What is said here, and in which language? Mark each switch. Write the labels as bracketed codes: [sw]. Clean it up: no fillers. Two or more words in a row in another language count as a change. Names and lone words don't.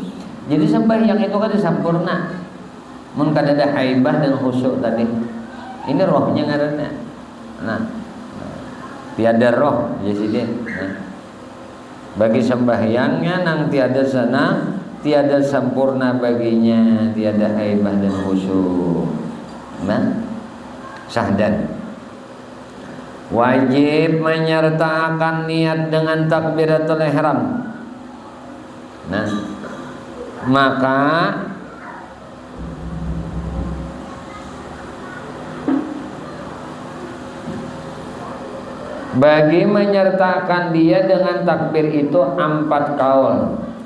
[id] Jadi sembahyang itu kan sempurna, mun kada ada haibah dan khusyuk tadi. Ini rohnya ngaranna. Nah, tiada roh jadi nah, bagi sembahyangnya nang tiada sana, tiada sempurna baginya, tiada haibah dan khusyuk. Nah, sahdan. Wajib menyertakan niat dengan takbiratul ihram. Nah, maka bagi menyertakan dia dengan takbir itu 4 kaul.